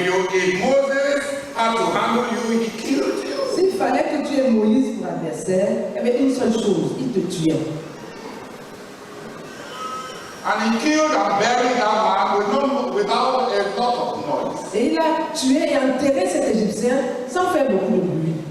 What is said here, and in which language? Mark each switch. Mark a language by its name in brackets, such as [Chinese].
[English] If Moses had to handle you, he killed you. [French] S'il fallait que tu aies Moïse pour adversaire, il y avait une seule chose, il te tuait. [English] And he killed and buried that man without a lot of noise. [French] Et il a tué et enterré cet Égyptien sans faire beaucoup de bruit.